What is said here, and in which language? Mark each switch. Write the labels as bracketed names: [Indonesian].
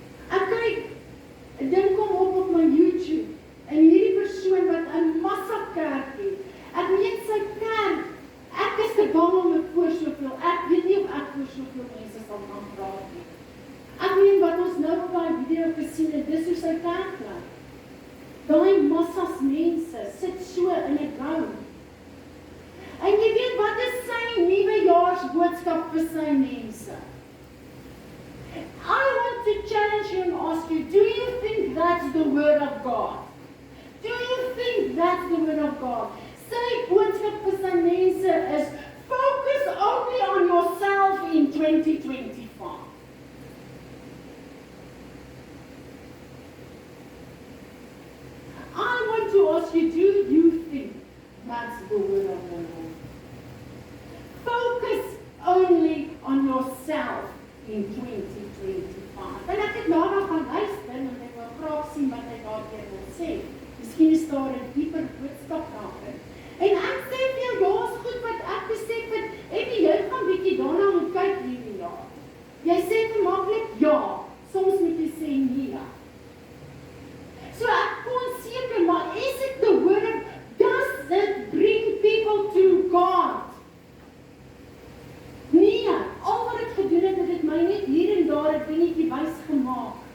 [Afrikaans] Ek kyk, 'n ding kom op my YouTube, en hierdie persoon wat 'n massa kerk het, ek weet sy kerk, ek is te bang om het voor soveel, ek weet nie of ek voor soveel mense sal kan praat nie. Ek weet wat ons nou op die video gesien het, dis hoe sy kerk lyk. Daai massas mense sit so in 'n ground. En jy weet wat is sy nuwejaarsboodskap vir sy mense? [English] I want to challenge you and ask you, do you think that's the word of God? Do you think that's the word of God? [Afrikaans] Sy boodskap vir sy mense is, [English] focus only on yourself in 2025. I want to ask you, do you think that's the word of the Lord? Focus only on yourself in 2025. [Afrikaans] En ek het daarna gaan luister, en ek wil graag sien wat hy daaroor wil sê. Miskien is daar 'n dieper boodskap daarin. En ek sê vir jou, daar's goed wat ek besef het, en jy gaan bietjie daarna moet kyk hierdie jaar. Jy sê te maklik ja, soms moet jy sê nee. So ek kon seker, maar [English] is it the word of, does it bring people to God? [Afrikaans] Nee, al wat ek gedoen het, het my net hier en daar 'n dingetjie wys gemaak.